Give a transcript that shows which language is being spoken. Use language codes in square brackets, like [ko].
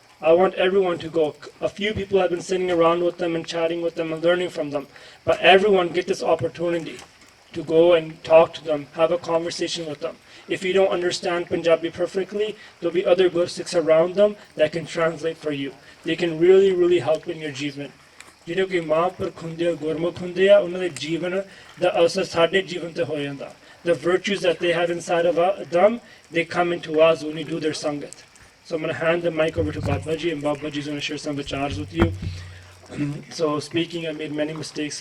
[en] I want everyone to go. A few people have been sitting around with them and chatting with them and learning from them, but everyone get this opportunity to go and talk to them, have a conversation with them. If you don't understand Punjabi perfectly, there'll be other Gursikhs around them that can translate for you. They can really, really help in your Jivan. [pa] ਜਿਹੜੇ ਕਿ ਮਹਾਂਪੁਰਖ ਹੁੰਦੇ ਆ, ਗੁਰਮੁਖ ਹੁੰਦੇ ਆ, ਉਹਨਾਂ ਦੇ ਜੀਵਨ ਦਾ ਅਸਰ ਸਾਡੇ ਜੀਵਨ ਤੇ ਹੋ ਜਾਂਦਾ. [en] The virtues that they have inside of them, they come into us when we do their sangat. So I'm going to hand the mic over to Babaji, and Babaji is going to share some vichars with you. So speaking, I made many mistakes.